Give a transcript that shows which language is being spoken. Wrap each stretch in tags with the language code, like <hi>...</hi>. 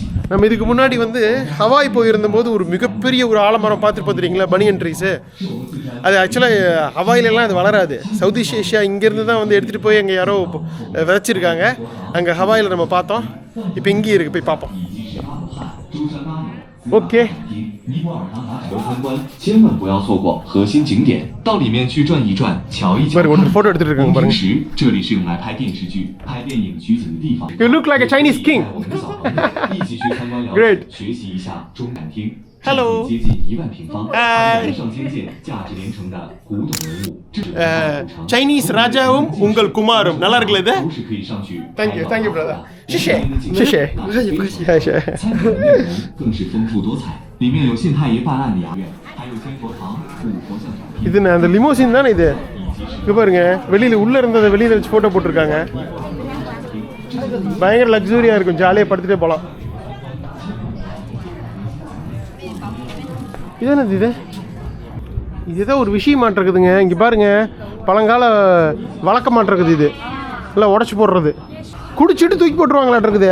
<ta>நம்ம இதுக்கு முன்னாடி வந்து ஹவாய் போயிருந்தபோது ஒரு மிகப்பெரிய ஒரு ஆலமரம் பார்த்துருப்பீங்களா, பனியன் ட்ரீஸு. அது ஆக்சுவலாக ஹவாயிலெல்லாம் அது வளராது. சவுத் ஈஸ்ட் ஏஷியா இங்கேருந்து தான் வந்து எடுத்துகிட்டு போய் அங்கே யாரோ விதைச்சிருக்காங்க. அங்கே ஹவாயில் நம்ம பார்த்தோம். இப்போ இங்கேயும் இருக்குது, போய் பார்ப்போம்.</ta> <zh>ஓகே,尼泊尔南达海参观，千万不要错过核心景点，到里面去转一转，瞧一瞧。</zh> <ta>போட்டோ எடுத்துட்டு இருக்காங்க பாருங்க.</ta> <zh>这里是用来拍电视剧、拍电影取景的地方。</zh> <en>You look like a Chinese king.</en> <zh>一起去参观了解，学习一下中展厅。</zh> <en>Hello.</en> <zh>接近1万平方，上千件价值连城的古董文物。</zh> <ta>Chinese ராஜாவும் உங்கள் குமாரும். நல்லா இருக்குல்ல இது?</ta> <en>Thank you, thank you brother.</en> <zh>谢谢，谢谢，不客气，不客气，谢谢。更是丰富多彩，里面有县太爷办案的衙院，还有金佛堂、五佛像展厅。</zh> <ta>இது அந்த லிமோசின் தானே இது? இங்க பாருங்க, வெளியில உள்ள இருந்ததை வெளியில வச்சு போட்டோ போட்டுருக்காங்க. பயங்கர லக்ஸூரியா இருக்கும், ஜாலியாக படுத்துட்டே போகலாம். இது என்னது இது? இதுதான் ஒரு விஷயமாட்டிருக்குதுங்க. இங்கே பாருங்க, பழங்கால வழக்கமாட்டிருக்குது. இது இல்லை உடச்சி போடுறது, குடிச்சிட்டு தூக்கி போட்டுருவாங்களாட்டு இருக்குது.</ta>